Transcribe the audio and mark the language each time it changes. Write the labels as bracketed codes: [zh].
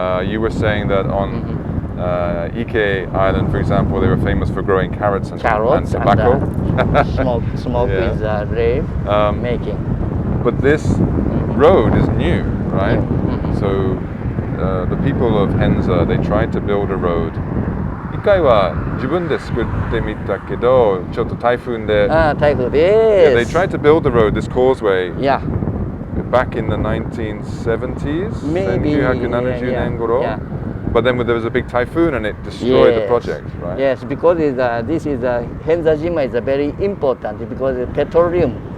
[en] You were saying that on Ike Island, for example, they were famous for growing carrots and tobacco. And smoke is rave making. But this road is new, right? So the people of Henza, they tried to build a road. [ja] 一回は自分で作ってみたけど、ちょっと台風で。台風です。 [en] They tried to build the road, this causeway. Yeah. Back in the 1970s, Maybe. [ja] 1970年頃. [en] But then there was a big typhoon and it destroyed the project, right? Yes, because this is Henzajima is very important because petroleum.